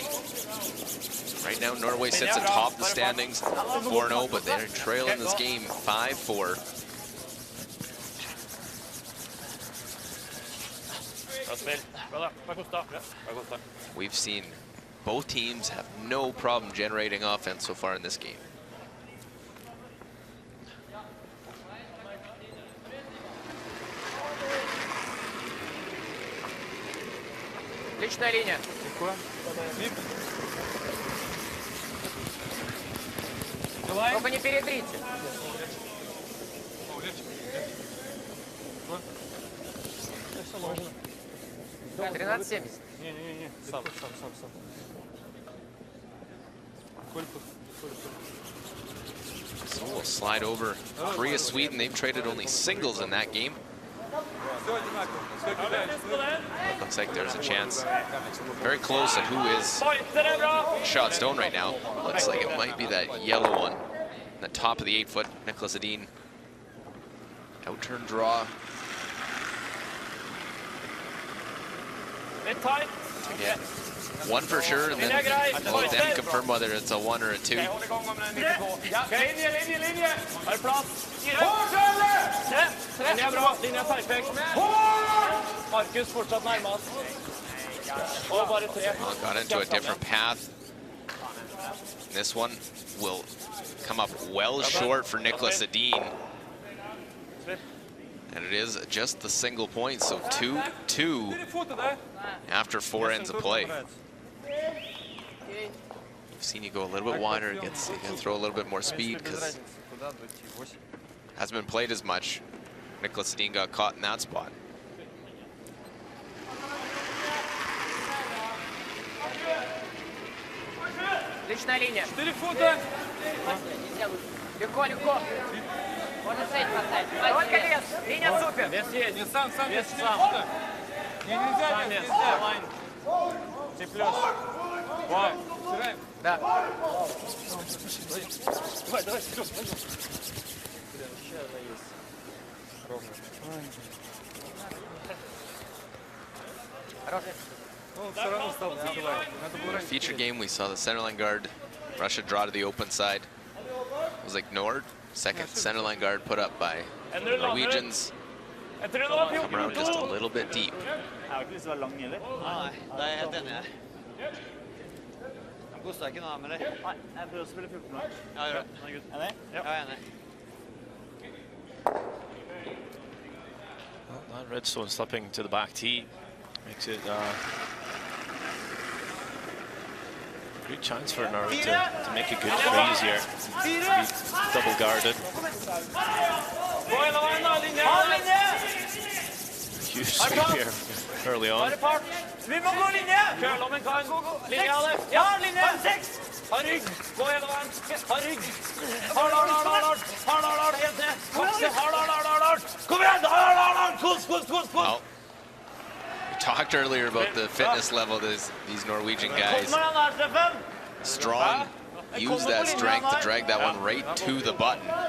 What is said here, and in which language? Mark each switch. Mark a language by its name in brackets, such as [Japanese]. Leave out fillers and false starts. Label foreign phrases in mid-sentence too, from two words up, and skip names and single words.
[English] Right now, Norway sits atop the standings 4-0, but they're trailing this game 5-4. We've seen both teams have no problem generating offense so far in this game. [Russian] Личная линия. Только не перетрите. 13:70. Не-не-не, сам. [English] So we'll slide over Korea, Sweden. They've traded only singles in that game. Looks like there's a chance. Very close at who is shot stone right now. Looks like it might be that yellow one. On the top of the 8-foot, Niklas Edin. Outturn draw. Again, one for sure, and then we'll let them confirm whether it's a 1 or a 2. [Norwegian] Linje! Har du plass? Linje er bra. Linje er perfekt. Markus fortsatt nærmest. Og bare 3. [English] Well, got into a different path. This one will come up well short for Niklas Edin. And it is just the single point, so 2-2 after 4 ends of play. We've seen you go a little bit wider, you can throw a little bit more speed because hasn't been played as much. Niklas Edin got caught in that spot. [Russian] Личная линия. 4 фута. Легко, легко. Можно сейф поставить. Только лес. Линия супер. Вес есть. Не сам, Вес не сам. нельзя, Сам нет, вес. нельзя. Лайн. Ты плюс. Вау. Да. Давай, все. [English] Feature game, we saw the centerline guard, Russia draw to the open side. Was ignored. Second centerline guard put up by the Norwegians. Come around just a little bit deep. [Norwegian] Nei, det er jeg helt enig i. De koster ikke noe med det. Nei, jeg prøver å spille 14 år. Ja, gjør det. Enig? Ja, jeg er enig. [English] Well, that Redstone slipping to the back tee makes it good chance for Norway to make a good freeze here. To be double guarded. Huge sweep here early on. [Norwegian] Vi må gå linje! Kørlommen kan. Linje, Alex. Ja, linje! Ha rygg. Gå hele veien. Ha rygg. Hard. Helt ned. Kom igjen, hard. Kom igjen, hard. [English] Well, we talked earlier about the fitness level of these Norwegian guys. Strong, use that strength to drag that one right to the button.